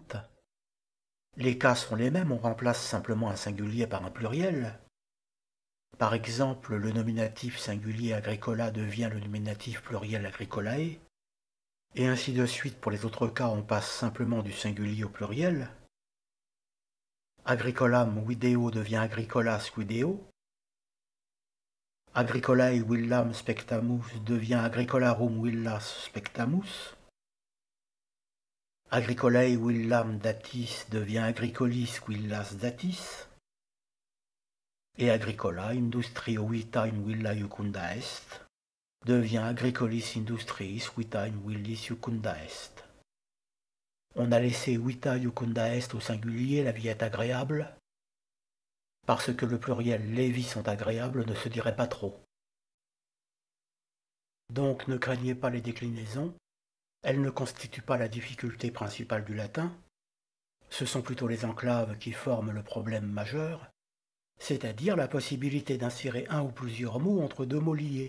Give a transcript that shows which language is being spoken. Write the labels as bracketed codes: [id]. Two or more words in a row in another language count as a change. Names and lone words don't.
[fr] Les cas sont les mêmes, on remplace simplement un singulier par un pluriel. Par exemple, le nominatif singulier agricola devient le nominatif pluriel agricolae. Et ainsi de suite, pour les autres cas, on passe simplement du singulier au pluriel. [la] Agricolam video devient agricolas video. Agricolae villam spectamus devient agricolarum villas spectamus. Agricolae villam datis devient agricolis villas datis. Et agricola industrio vita in villa iucunda est devient agricolis industriis vita in villis iucunda est. [fr] On a laissé [la] vita iucunda est [fr] au singulier, la vie est agréable, parce que le pluriel les vies sont agréables ne se dirait pas trop. Donc ne craignez pas les déclinaisons, elles ne constituent pas la difficulté principale du latin, ce sont plutôt les enclaves qui forment le problème majeur, c'est-à-dire la possibilité d'insérer un ou plusieurs mots entre deux mots liés.